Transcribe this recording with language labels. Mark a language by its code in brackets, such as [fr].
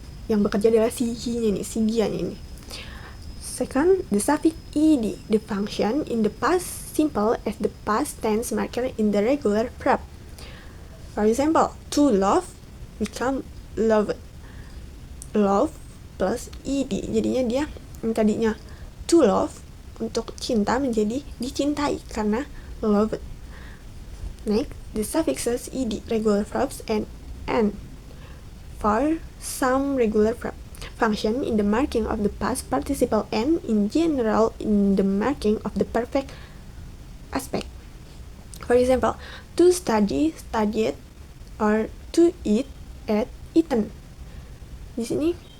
[id] Yang bekerja adalah si he-nya ini, si dia-nya ini. [en] Second, the suffix ed. The function in the past simple as the past tense marker in the regular verb. For example, to love become loved. Love plus ed. [id] Jadinya dia yang tadinya to love, untuk cinta menjadi dicintai karena loved. [en] Next, the suffixes ed, regular verbs, and n for some regular verb. Function in the marking of the past participle and in general in the marking of the perfect aspect. For example, to study, studied, or to eat, ate, eaten. [id] Di sini.